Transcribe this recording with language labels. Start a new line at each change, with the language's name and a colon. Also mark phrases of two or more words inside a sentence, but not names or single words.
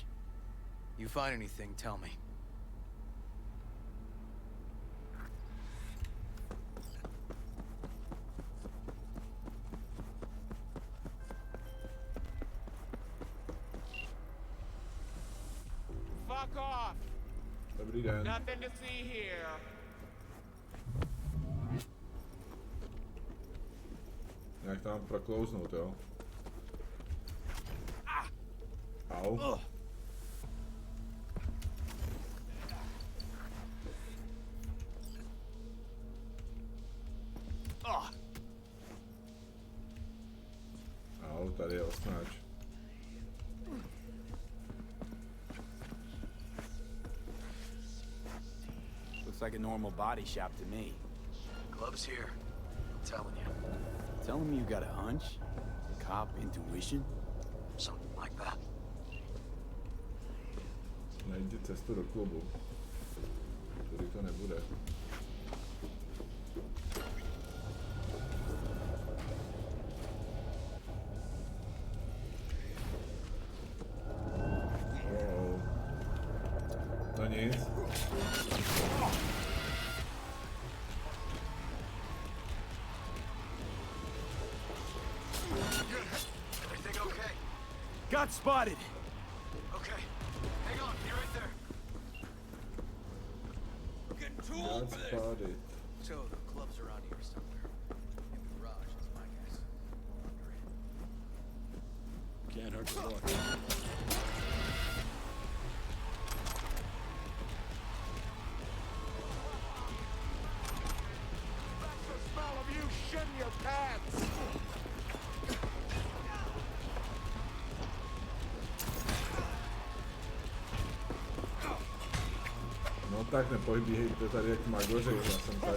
English: You find anything, tell me. Fuck off!
Czech: Dobrý den.
English: Nothing to see here.
Czech: Jak tam proklouznout, jo? Au. Au, tady je osnáč.
English: Looks like a normal body shop to me. Gloves here. I'm telling you. Telling me you got a hunch? Cop intuition? Something like that.
Czech: Najdi cestu do klubu. Tudy to nebude. Oh. No nic.
English: Everything okay? Got spotted! Okay. Hang on, be right there. We're getting too old That's for this. spotted. So the club's around here somewhere. In the garage, is my guess. Can't hurt to look. That's the smell of you shitting your pants!
Czech: No tak nepojbíhejte tady jak magoři, já jsem tady.